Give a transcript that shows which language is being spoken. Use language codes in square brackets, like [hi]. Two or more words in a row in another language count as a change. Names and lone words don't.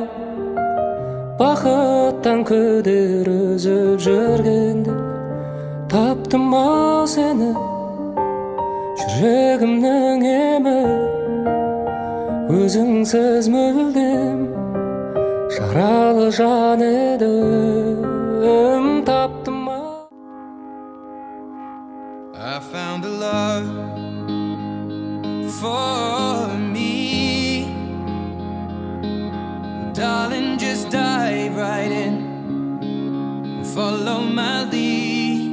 [kk] Бақыттан күдер үзіп жүргенде таптым ау сені, жүрегімнің емі. Өзіңсіз мүлдем жаралы жан едім, таптым ау. [en] I found a love for me. Darling, just dive right in and follow my lead.